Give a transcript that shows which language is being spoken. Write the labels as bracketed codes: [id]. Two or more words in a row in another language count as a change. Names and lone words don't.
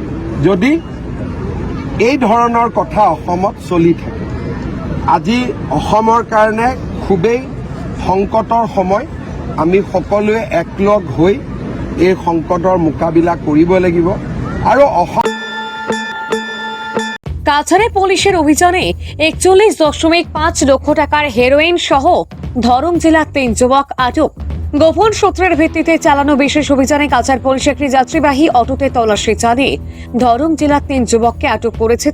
[as] যদি এই ধৰণৰ কথা অসমত চলি থাকে, আজি অসমৰ কাৰণে খুবেই সংকটৰ সময়। আমি সকলোৱে একলগ হৈ এই সংকটৰ মোকাবিলা কৰিব লাগিব। আৰু [bn] কাছাড়ে পুলিশের অভিযানে 41.5 লক্ষ টাকার হেরোইন সহ ধরম জেলার 3 যুবক আটক। গোপন সূত্রের ভিত্তিতে চালানো বিশেষ অভিযানে কাছাড় পুলিশ একটি যাত্রীবাহী অটোতে তল্লাশি চালিয়ে ধরম জেলার 3 যুবককে আটক করেছে।